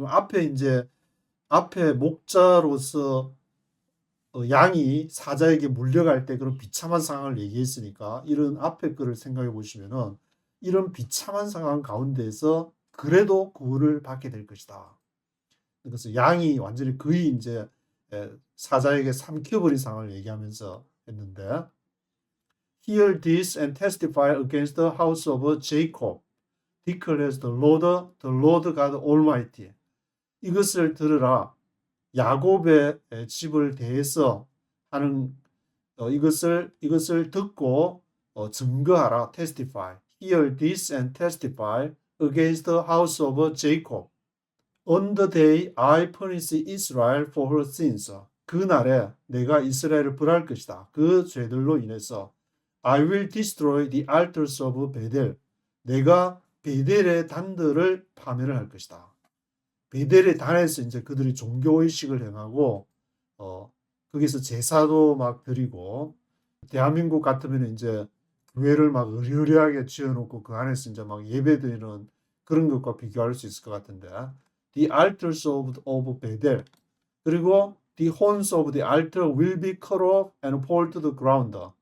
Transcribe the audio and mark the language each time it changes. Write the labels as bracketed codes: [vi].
[ko] 앞에 목자로서 양이 사자에게 물려갈 때 그런 비참한 상황을 얘기했으니까 이런 앞에 거를 생각해 보시면은 이런 비참한 상황 가운데에서 그래도 구원을 받게 될 것이다. 그래서 양이 완전히 거의 이제 사자에게 삼켜버린 상황을 얘기하면서 했는데 [en] Hear this and testify against the house of Jacob, declares the Lord God Almighty. [ko] 이것을 들으라. 야곱의 집을 대해서 하는 이것을 듣고 증거하라. [en] testify. Hear this and testify against the house of Jacob. On the day I punish Israel for her sins. [ko] 그날에 내가 이스라엘을 벌할 것이다. 그 죄들로 인해서 [en] I will destroy the altars of Bethel. [ko] 내가 베델의 단들을 파멸을 할 것이다. 베델의 단에서 이제 그들이 종교 의식을 행하고 거기서 제사도 막 드리고 대한민국 같으면 이제 교회를 막 으리으리하게 지어놓고 그 안에서 이제 막 예배드리는 그런 것과 비교할 수 있을 것 같은데 [en] the altars of Bethel [ko] 그리고 [en] the horns of the altar will be cut off and fall to the ground.